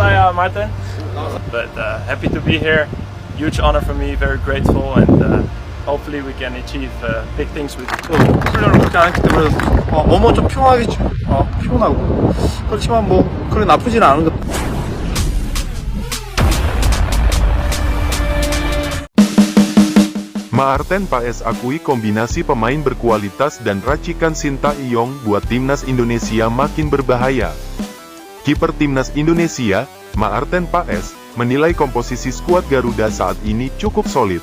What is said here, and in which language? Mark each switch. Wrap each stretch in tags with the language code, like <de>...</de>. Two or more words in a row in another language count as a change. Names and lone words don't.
<en>Martin. But happy to be here. Huge honor for me. Very grateful, and hopefully we can achieve big things with it.</en> <ko>훈련을 그렇게 안 했기 때문에 몸은 좀 피곤하겠죠. 피곤하고. 그렇지만 뭐 그래 나쁘지는 않은 것.</ko> <id>Maarten Paes akui kombinasi pemain berkualitas dan racikan Sintayong buat timnas Indonesia makin berbahaya. Kiper timnas Indonesia, Maarten Paes, menilai komposisi skuad Garuda saat ini cukup solid.</id>